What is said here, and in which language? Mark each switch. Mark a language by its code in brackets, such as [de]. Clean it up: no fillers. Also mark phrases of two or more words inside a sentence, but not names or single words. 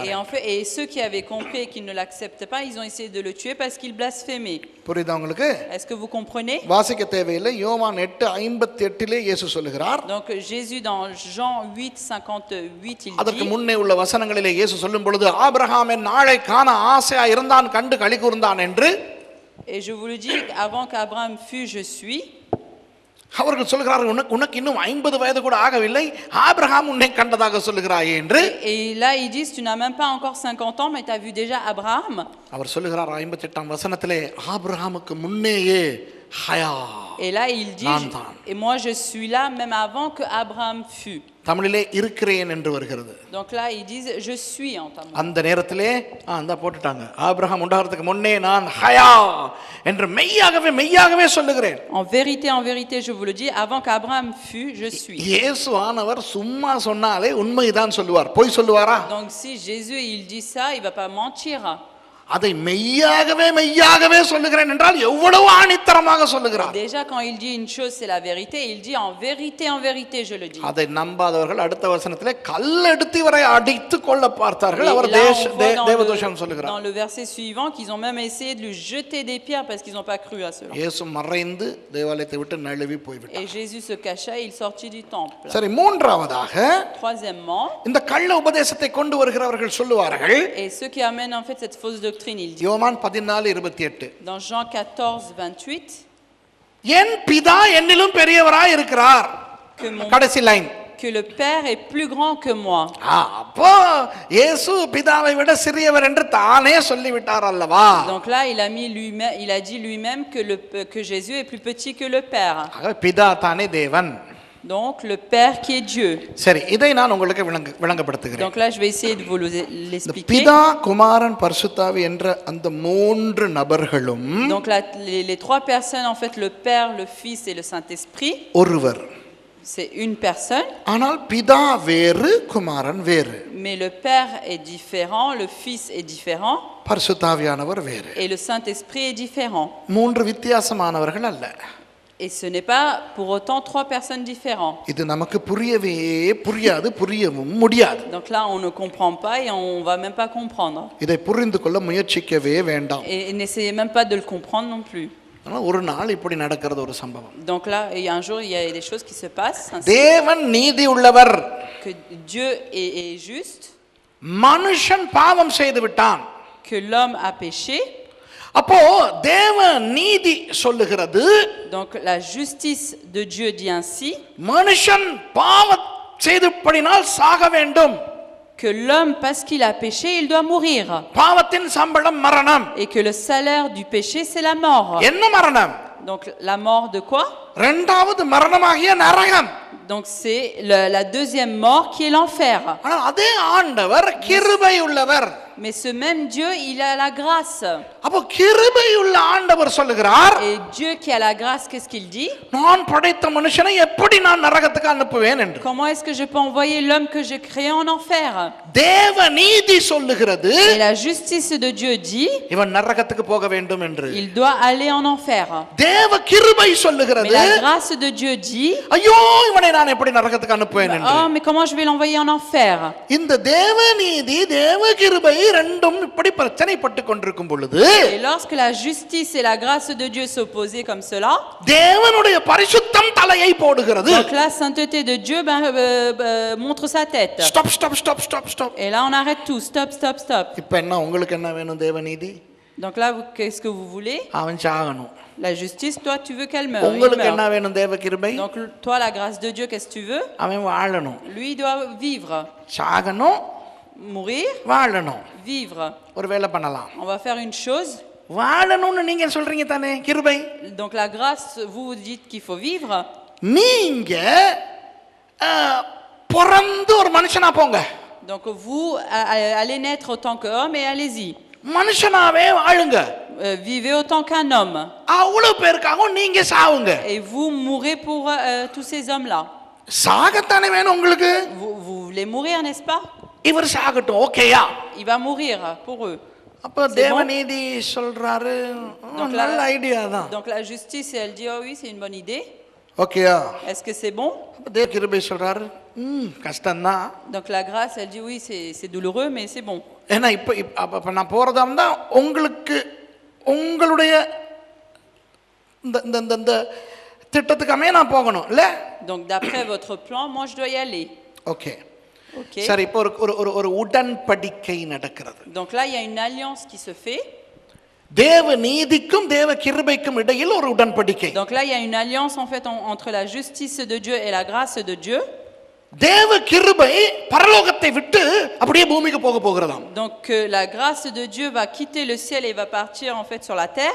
[fr] Et en fait, et ceux qui avaient compris et qui ne l'acceptent pas, ils ont essayé de le tuer parce qu'il blasphémait. [ta] புரியுதா உங்களுக்கு? [fr] Est-ce que vous comprenez? [ta] வாசிக்க தேவையில்லை. யோவான் 8:58 இயேசு சொல்லுகிறார். [fr] Donc Jésus dans Jean 8:58 il [ta] அதற்கு [fr] dit, [ta] முன்னே உள்ள வசனங்களிலே இயேசு சொல்லும் பொழுது ஆபிரகாம் என் நாளை காண ஆசையா இருந்தான் கண்டு களி கூர்ந்தான் என்று, [fr] et je vous le dis, avant qu'Abraham fût, je suis. [ta] அவர்கள் சொல்கிறார்கள் உனக்கு இன்னும் 50 வயது கூட ஆகவில்லை, ஆபிரகாம் உன்னை கண்டதாக சொல்லுகிறாயே என்று. [fr] Et là ils disent, tu n'as même pas encore 50 ans mais tu as vu déjà Abraham. [ta] அவர் சொல்லுகிறார் 58ஆம் வசனத்திலே, ஆபிரகாமுக்கு முன்னேயே ஹயா. [fr] Et là il dit, [ta] Nantan. [fr] et moi je suis là même avant que Abraham fût. [ta] தமிழிலே இருக்கிறேன் என்று வருகிறது. [fr] Donc là ils disent je suis en tamoul. [ta] அந்த நேரத்திலே அந்த போட்டுட்டாங்க, ஆபிரகாம் உண்டாகிறதுக்கு முன்னே நான் ஹயா என்று மெய்யாகவே மெய்யாகவே சொல்லுகிறேன். [fr] En vérité je vous le dis, avant qu'Abraham fût, je suis. [ta] இயேசு ஆனவர் சும்மா சொன்னாலே உண்மைதான் சொல்லுவார், பொய் சொல்லுவாரா? [fr] Donc si Jésus il dit ça, il va pas mentir. [ta] அதை மெய்யாகவே மெய்யாகவே சொல்லுகிறேன் என்றால் எவ்வளவு ஆணித்தரமாக சொல்லுகிறார். [fr] Déjà quand il dit une chose c'est la vérité, il dit en vérité je le dis. [ta] அதை நம்பாதவர்கள் அடுத்த வசனத்திலே கல்லெடுத்து இவரை அடித்து கொள்ள பார்த்தார்கள், [fr] Et [ta] அவர் [fr] là, on voit [ta] தேவதூஷணம் சொல்லுகிறார். [fr] dans le verset suivant qu'ils ont même essayé de lui jeter des pierres parce qu'ils n'ont pas cru à cela. [ta] இயேசு மறைந்து தேவாலயத்தை விட்டு நழுவி போய்விட்டார். [fr] Et Jésus se cacha et il sortit du temple. [ta] சரி, மூன்றாவதாக [fr] Troisièmement, [ta] இந்த கள்ள உபதேசத்தை கொண்டு வருகிறவர்கள் சொல்லுவார்கள், [fr] et ceux qui amènent en fait cette fausse doctrine, il dit [ta] யோவான் 14:28, [fr] dans Jean 14:28 [ta] என் பிதா என்னிலும் பெரியவராய் இருக்கிறார். [fr] que [ta] கடைசி லைன், [fr] que le Père est plus grand que moi. [ta] அப்போ இயேசு பிதாவை விட சிறியவர் என்று தானே சொல்லிவிட்டார் அல்லவா? [fr] Donc là il a dit lui-même que Jésus est plus petit que le Père. [ta] பிதா தானே தேவன். [fr] Donc le Père qui est Dieu. [ta] சரி, இதை நான் உங்களுக்கு விளங்கப்படுத்துகிறேன். [fr] Donc là je vais essayer de vous l'expliquer. [ta] பிதா, குமாரன், பரிசுத்தாவி என்ற அந்த 3 நபர்களும் [fr] Donc là les 3 personnes en fait, le Père, le Fils et le Saint-Esprit, [ta] ஒருவர். [fr] c'est une personne, [ta] ஆனால் பிதா வேறு குமாரன் வேறு, [fr] mais le Père est différent, le Fils est différent [ta] பரிசுத்தாவியானவர் வேறு. [fr] et le Saint-Esprit est différent. [ta] மூன்று வித்தியாசமானவர்கள் அல்ல. [fr] Et ce n'est pas pour autant trois personnes différentes. [ta] இது நமக்கு புரியவே புரியாது, புரியவும் முடியாது. [fr] Donc là, on ne comprend pas et on va même pas comprendre. [ta] இதை புரிந்து கொள்ள முயற்சிக்கவே வேண்டாம். [fr] Et n'essayez même pas de le comprendre non plus. [ta] ஆனா ஒரு நாள் இப்படி நடக்கிறது ஒரு சம்பவம். [fr] Donc là, un jour, il y a des choses qui se passent. Ainsi [ta] தேவன் நீதி உள்ளவர், [fr] que Dieu est juste, [ta] மனுஷன் பாவம் செய்து விட்டான். [fr] que l'homme a péché. [ta] அப்போ தேவ நீதி சொல்லுகிறது, [fr] Donc la justice de Dieu dit ainsi [ta] மனுஷன் பாவம் செய்தபடினால் சாக வேண்டும். [fr] que l'homme, parce qu'il a péché, il doit mourir. [ta] பாவத்தின் சம்பளம் மரணம். [fr] Et que le salaire du péché, c'est la mort. [ta] என்ன மரணம்? [fr] Donc la mort de quoi? [ta] இரண்டாவது மரணமாகிய நரகம். [fr] Donc c'est la deuxième mort qui est l'enfer. [ta] ஆனால் அதே ஆண்டவர் கிருபை உள்ளவர். [fr] Mais ce même Dieu, il a la grâce. [ta] அப்போ கிருபை உள்ள ஆண்டவர் சொல்லுகிறார், [fr] Et Dieu qui a la grâce, qu'est-ce qu'il dit? [ta] நான் படைத்த மனுஷனை எப்படி நான் நரகத்துக்கு அனுப்புவேன் என்று. [fr] Comment est-ce que je peux envoyer l'homme que j'ai créé en enfer? [ta] தேவ நீதி சொல்லுகிறது, [fr] Et la justice de Dieu dit, [ta] இவன் நரகத்துக்கு போக வேண்டும் என்று. [fr] il doit aller en enfer. [ta] தேவ கிருபை [fr] Mais [ta] சொல்லுகிறது, [fr] la grâce de Dieu dit, [ta] ஐயோ இவனை நான் எப்படி நரகத்துக்கு அனுப்புவேன் என்று. [fr] oh, mais comment je vais l'envoyer en enfer? [ta] இந்த தேவ நீதி தேவ கிருபை ரெண்டும் இப்படி பிரச்சனைப்பட்டு கொண்டிருக்கும் பொழுது, [fr] Et lorsque la justice et la grâce de Dieu s'opposaient comme cela, [ta] தேவனுடைய பரிசுத்தம் தலையை போடுகிறது. [fr] donc la sainteté de Dieu montre sa tête. [en] stop stop stop stop stop. [fr] Et là, on arrête tout. [en] Stop, stop, stop. [ta] இப்போ என்ன உங்களுக்கு என்ன வேணும்? தேவ நீதி. [fr] Donc là, qu'est-ce que vous voulez? [ta] அவன் சாகணும். [fr] La justice, toi, tu veux qu'elle meure. Il [ta] உங்களுக்கு என்ன [fr] meurt. [ta] வேணும்? தேவ கிருபை. [fr] Donc toi, la grâce de Dieu, qu'est-ce que tu veux? [ta] அவன் வாழணும். [fr] Lui, il doit vivre. [ta] சாகணும், [fr] Mourir, [ta] வாழணும். [fr] vivre. [ta] ஒரு வேலை பண்ணலாம். [fr] On va faire une chose. [ta] வாழணும்னு நீங்க சொல்றீங்க தானே, கிருபை. [fr] Donc la grâce, vous dites qu'il faut vivre. [ta] நீங்க பிறந்து ஒரு மனுஷனா போங்க. [fr] Donc vous allez naître autant qu'homme et allez-y. [ta] மனுஷனாவே வாழுங்க. [fr] Vivez autant qu'un homme. [ta] அவ்வளவு பேருக்காகவும் நீங்க சாவுங்க. [fr] Et vous mourrez pour tous ces hommes-là. [ta] சாகத்தானே வேணும் உங்களுக்கு. [fr] Vous voulez mourir, n'est-ce pas? [ta] இவர் சாகட்டும், ஓகேயா? [fr] Il va mourir pour eux. [ta] அப்ப தேவநீதி சொல்றாரு, நல்ல ஐடியா தான். [fr] Donc la justice, elle dit, oh oui, c'est une bonne idée. [ta] ஓகேயா? [fr] Est-ce que c'est bon? [ta] தேவ கிருபை சொல்றாரு, கஷ்டம்தான். [fr] Donc la grâce, elle dit, oui, c'est douloureux, mais c'est bon. [ta] ஏன்னா இப்ப நான் போறதா இருந்தா உங்களுக்கு உங்களுடைய இந்த திட்டத்துக்காமே நான் போகணும் இல்ல? [fr] Donc d'après votre plan, moi je dois y aller. [ta] ஓகே. [fr] Okay. [ta] சரி, இப்போ ஒரு உடன்படிக்கை நடக்கிறது. [fr] Donc là, il y a une alliance qui se fait. [ta] தேவ நீதிக்கும் தேவ கிருபைக்கும் இடையில் ஒரு உடன்படிக்கை. [fr] Donc là, il y a une alliance en fait entre la justice de Dieu et la grâce de Dieu. [ta] தேவ கிருபை பரலோகத்தை விட்டு அப்படியே பூமிக்கு போக போகிறதாம். [fr] Donc la grâce de Dieu va quitter le ciel et va partir en fait sur la terre.